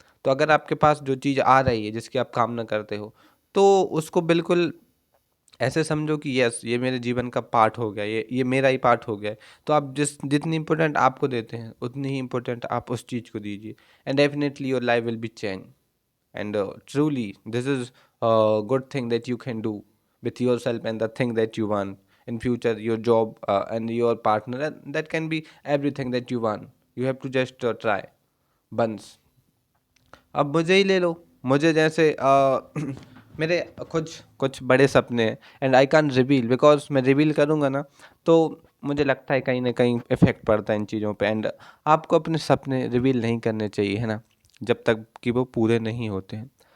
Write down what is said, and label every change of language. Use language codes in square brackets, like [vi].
[hi] तो अगर आपके पास जो चीज़ आ रही है जिसकी आप कामना करते हो, तो उसको बिल्कुल ऐसे समझो कि यस, ये मेरे जीवन का पार्ट हो गया, ये मेरा ही पार्ट हो गया है। तो आप जितनी इम्पोर्टेंट आपको देते हैं, उतनी ही इम्पोर्टेंट आप उस चीज़ को दीजिए, [en] And definitely your life will be change. And truly, this is a good thing that you can do with yourself and the thing that you want in future, your job and your partner, and that can be everything that you want. You have to just try once. [hi] अब मुझे ही ले लो। मुझे जैसे मेरे कुछ कुछ बड़े सपने हैं, [en] and I can reveal, [hi] because मैं रिवील करूँगा ना तो मुझे लगता है कहीं ना कहीं इफेक्ट पड़ता है इन चीज़ों पे। एंड आपको अपने सपने रिवील नहीं करने चाहिए, है ना, जब तक कि वो पूरे नहीं होते हैं।